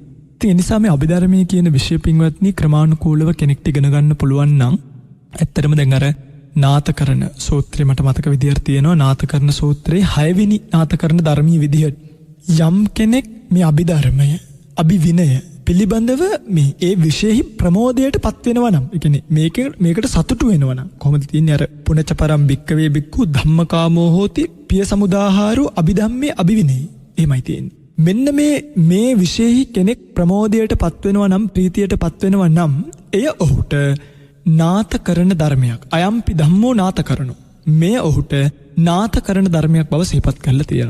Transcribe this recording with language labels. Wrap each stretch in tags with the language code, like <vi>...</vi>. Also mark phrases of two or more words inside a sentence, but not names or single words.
<si>ඉතින් ඒ නිසා මේ අභිධර්මයේ කියන විෂය පින්වත්නි ක්‍රමානුකූලව කෙනෙක්ට ඉගෙන ගන්න පුළුවන් නම් ඇත්තටම දැන් අර නාථකරණ සූත්‍රය මට මතක විදියට තියෙනවා. නාථකරණ සූත්‍රයේ 6 වෙනි නාථකරණ ධර්මීය විදියට යම් කෙනෙක් මේ අභිධර්මය අභිවිනය පිළිබඳව මේ ඒ විශේෂ ප්‍රමෝදයට පත් වෙනවා නම්, ඒ කියන්නේ මේකට සතුටු වෙනවා නම් කොහොමද තියෙන්නේ?</si> <pi>අර පුනච්ච පරම් භික්කවේ භික්ඛු ධම්මකාමෝ හෝති පිය සමුදාහාරෝ අභිධම්මේ අභිවිනේ.</pi> <si>එහෙමයි තියෙන්නේ. මෙන්න මේ විශේෂ කෙනෙක් ප්‍රමෝදයට පත් වෙනවා නම්, ප්‍රීතියට පත් වෙනවා නම් එය ඔහුට නාථකරණ ධර්මයක්.</si> <pi>අයම්පි ධම්මෝ නාථකරණෝ.</pi> <si>මේ ඔහුට නාථකරණ ධර්මයක් බව සිහිපත් කරලා තියෙනවා.</si>